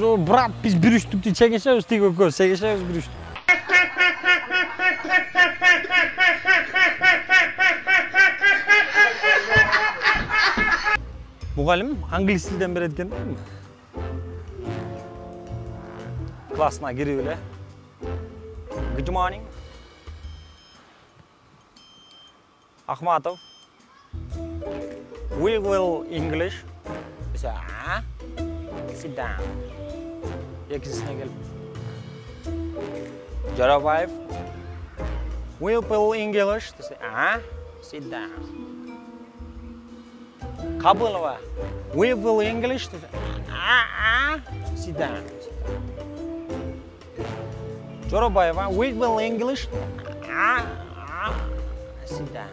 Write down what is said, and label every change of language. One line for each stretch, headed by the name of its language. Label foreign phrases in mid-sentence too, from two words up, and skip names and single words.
Kyrgyz: Жок, брат, биз бир үчтүктү чегешебиз, тиги экөөбүз чегешебиз бир үчтүк. Мугалим англис тилден берет экен да. Классына кирип эле.
English: Good morning. Ахматов. We will English. Dese, sit down.
Kyrgyz: Экинчисине келип. Жарабаев.
English: We will English. Dese, sit down. Кабылова. We will English. Dese, sit down. Жарабаева. We will English. Sit down.